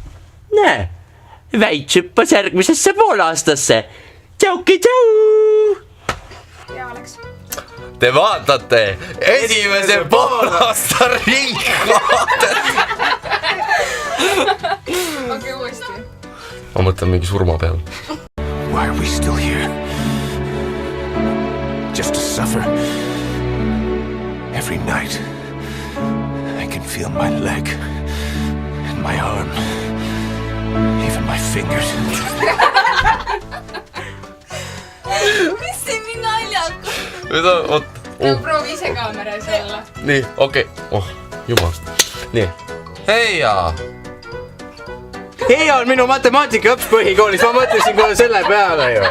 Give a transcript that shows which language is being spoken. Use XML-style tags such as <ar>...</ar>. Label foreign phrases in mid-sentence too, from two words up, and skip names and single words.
<et>Näe, väits hüppas järgmisesse poolaastasse. Tšauki tšau! Te vaatate esimese poolaasta Ringvaadet. Okei, uuesti. Ma mõtlen mingi surma peal.</et> <en>Why are we still here? Just to suffer? Every night I can feel my leg and my arm, even my fingers.</en> <et>Mis see nii naljakas? Oot. Proovi ise kaameras olla. Nii, okei. Oh, jumal. Nii. Heia! Hea on minu matemaatikaõps põhikoolis, ma mõtlesin kohe selle peale ju.</et>